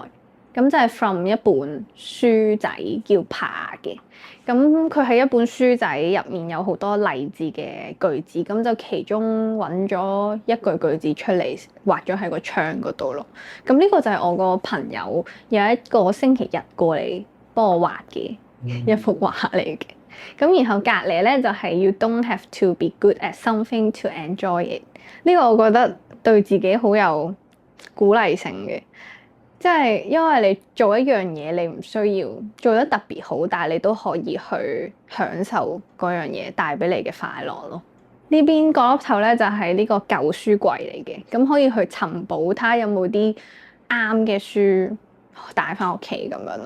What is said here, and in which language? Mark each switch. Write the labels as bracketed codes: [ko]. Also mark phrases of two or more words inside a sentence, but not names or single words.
[yue] 咁就係 from 一本書仔叫爬嘅，咁佢係一本書仔入面有好多勵志嘅句子，咁就其中揾咗一句句子出嚟畫咗喺個窗嗰度咯。咁呢個就係我個朋友有一個星期日過嚟幫我畫嘅一幅畫嚟嘅。咁然後隔離咧就係 [en] You don't have to be good at something to enjoy it。 [yue] 呢個我覺得對自己好有鼓勵性嘅。即係因為你做一樣嘢，你唔需要做得特別好，但係你都可以去享受嗰樣嘢帶俾你嘅快樂咯。呢邊角落頭咧就係呢個舊書櫃嚟嘅，咁可以去尋寶，睇下有冇啲啱嘅書帶翻屋企咁樣咯。